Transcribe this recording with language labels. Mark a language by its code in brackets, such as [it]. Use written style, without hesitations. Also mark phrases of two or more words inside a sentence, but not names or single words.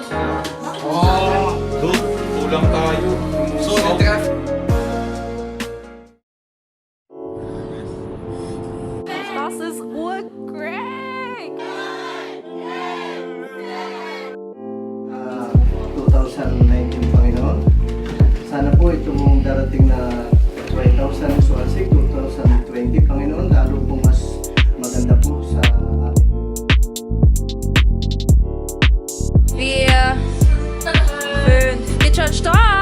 [tl] Oh, kulang tayo. [de] So, treff. Das ist urcrank. [tl] 2019, Panginoon. Sana po itong darating na 2016, 2020, Panginoon, lalo po mas maganda po sa amin. [de] Wir 5. Geht schon, stopp!